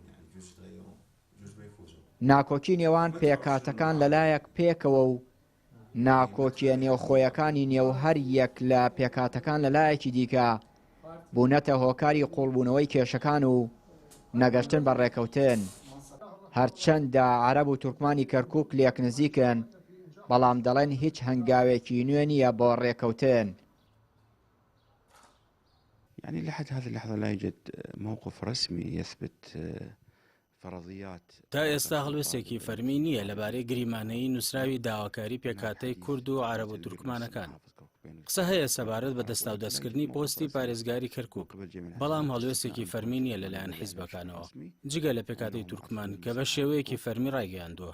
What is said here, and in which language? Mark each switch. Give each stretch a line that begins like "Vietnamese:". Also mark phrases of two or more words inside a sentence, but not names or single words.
Central Kurdish: ناکۆکی نێوان پێکاتەکان لەلایەک پێکەوە و ناکۆکیە نێوخۆیەکانی نێو هەر یەک لە پێکاتەکان لەلایەکی دیکە بوونەتە هۆکاری قوڵبوونەوەی کێشەکان و نەگەشتن بە ڕێکەوتن. هەرچەندە عەرەب و تورکمانی کەرکووک لێک نزیکن، بەڵام دەڵێن هیچ هەنگاوێکی نوێ نییە بۆ ڕێکەوتن.
Arabic: يعني لحد هذه اللحظة لا يوجد موقف رسمي يثبت فرضيات.
Central Kurdish: تا ئێستا هەڵوێستێکی فەرمی نییە لەبارەی گریمانەیی نووسراوی داواکاری پێکاتەی کورد و عەرەب و تورکمانەکان. قسە هەیە سەبارەت بە دەستاو دەستکردنی پۆستی پارێزگاری کەرکووک، بەڵام هەڵوێستێکی فەرمی نییە لەلایەن حیزبەکانەوە جگە لە پێکاتەی تورکمان کە بە شێوەیەکی فەرمی ڕایگەیاندووە.